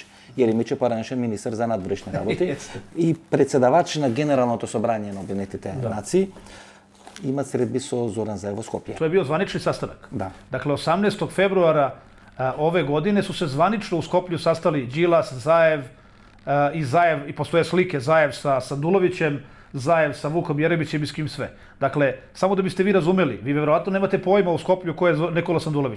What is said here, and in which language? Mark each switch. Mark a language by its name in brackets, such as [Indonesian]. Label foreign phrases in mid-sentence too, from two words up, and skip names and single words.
[Macedonian] Јеремиć е поранешен министар за надворешни работи и председавач на Генералното собрање на Обединетите нации. Имат средби со Зоран Заев во Скопје. [Serbian] To je bio zvanični sastanak. Da. Dakle, 18. februara ove godine su se zvanično u Skoplju sastali Đilas, Zaev i postoje slike Zaev sa Sandulovićem, Zaev sa Vukom Jeremićem i s kim sve. Dakle, samo da biste vi razumeli, vi verovatno nemate pojma u Skoplju ko je Nikola Sandulović.